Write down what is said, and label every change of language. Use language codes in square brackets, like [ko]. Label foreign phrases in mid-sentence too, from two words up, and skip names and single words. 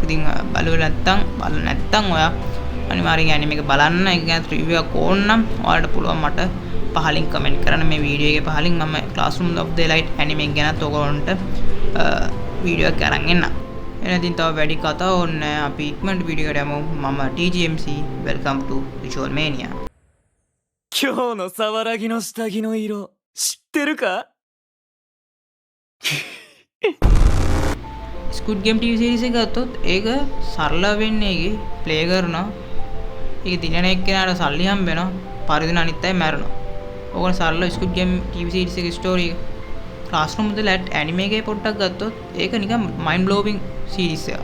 [si] ඉතින් බලුවේ නැත්තම් ඔයා අනිවාර්යෙන් ඇනිමේ එක බලන්න. ඒක ගැන රිවිව් එකක් ඕන නම් ඔයාලට පුළුවන් මට පහලින් කමෙන්ට් කරන්න. මේ වීඩියෝ එකේ පහලින් මම ක්ලාස්රූම් ඔෆ් ද එලයිට් ඇනිමේ එක ගැනත් ඔයගොල්ලන්ට වීඩියෝ එකක් අරන් එන්නම්. එහෙනම් තව වැඩි කතා ඕනේ නැහැ. අපි ඉක්මනට වීඩියෝ එකට යමු. [en] මම TGMC welcome to Visual Mania. [ja] 今日の沢良木の下着の色知ってるか [si] ස්ක්විඩ් ගේම් [en] TV series [si] එක ගත්තොත් ඒක සරල වෙන්නේ ඒකේ ප්ලේ කරනවා. ඒක දිනන එක්කෙනාට සල්ලි හම්බ වෙනවා. පරිදින අනිත් අය මැරෙනවා. ඕකන සරල ස්ක්විඩ් ගේම් [en] TV series [si] එකේ ස්ටෝරි එක. ක්ලාස්රූම් ද එලයිට් ඇනිමේ එකේ පොඩ්ඩක් ගත්තොත් ඒක නිකන් [en] mind blowing series [si] එකක්.